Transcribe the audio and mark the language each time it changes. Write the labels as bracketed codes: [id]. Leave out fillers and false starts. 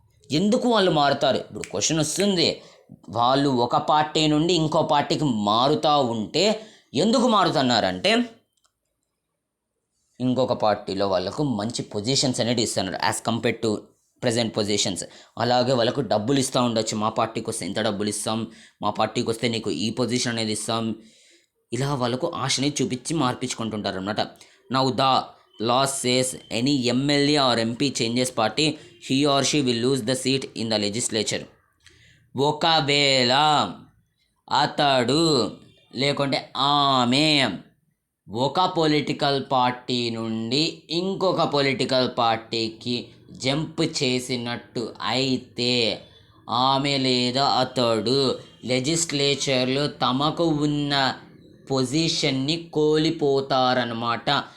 [te] ఎందుకు వాళ్ళు మారుతారు? ఇప్పుడు క్వశ్చన్ వస్తుంది, వాళ్ళు ఒక పార్టీ నుండి ఇంకో పార్టీకి మారుతూ ఉంటే ఎందుకు మారుతున్నారంటే ఇంకొక పార్టీలో వాళ్ళకు మంచి పొజిషన్స్ అనేది ఇస్తున్నారు as compared to present positions. అలాగే వాళ్ళకు డబ్బులు ఇస్తూ ఉండొచ్చు, మా పార్టీకి వస్తే ఇంత డబ్బులు ఇస్తాం, మా పార్టీకి వస్తే నీకు ఈ పొజిషన్ అనేది ఇస్తాం, ఇలా వాళ్ళకు ఆశని చూపించి మార్పించుకుంటుంటారు అనమాట. [en] Now the law says any MLA or MP changes party, he or she will lose the seat in the legislature. [te] ఒకవేళ అతడు లేకుంటే ఆమె ఒక పొలిటికల్ పార్టీ నుండి ఇంకొక పొలిటికల్ పార్టీకి జంప్ చేసినట్టు అయితే ఆమె లేదా అతడు లెజిస్లేచర్లో తమకు ఉన్న పొజిషన్ని కోల్పోతారనమాట.